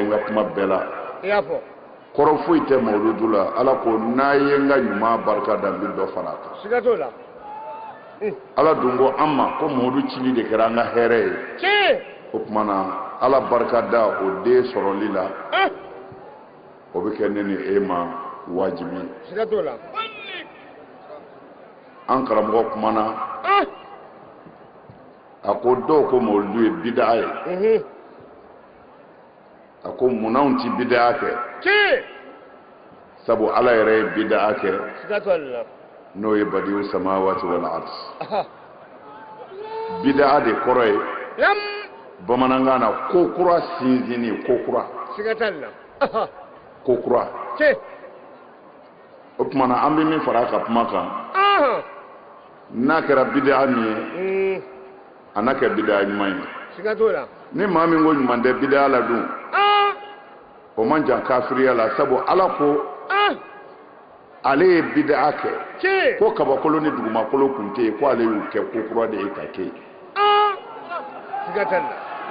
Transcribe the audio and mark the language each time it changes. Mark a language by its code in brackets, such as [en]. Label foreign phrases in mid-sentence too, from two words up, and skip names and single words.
[bm] n ka kuma bɛɛ la i y'a fɔ kɔrɔ foyi tɛ mawludu la ala ko n'a ye n ka ɲuman barika da n bɛ dɔ fara a kan siga t'o la ala dun ko an ma ko mawludu cili de kɛra an ka hɛrɛ ye o tuma na ala barika da o den sɔrɔli la o bɛ kɛ ne ni e ma wajibi siga t'o la an karamɔgɔ kumana a ko dɔw ko mawludu ye bidaa ye a ko munna anw ti bidaa kɛ sabu ala yɛrɛ ye bidaa kɛ n'o ye [ar] بديع السماوات والأرض [bm] bidaa de kɔrɔ ye bamanankan na ko kura sinsinni ko kura siga t'a la ko kura o tuma na an bɛ min fara a ka kuma kan n'a kɛra bidaa min ye a n'a kɛ bidaa ɲuman ye siga t'o la ni maa min ko ɲuman tɛ bidaa la dun o man jan kafiriya la sabu ala ko ale ye bidaa kɛ ko kabakolo ni dugumakolo kun tɛ yen ko ale y'u kɛ ko kura de ye ka kɛ yen siga t'a la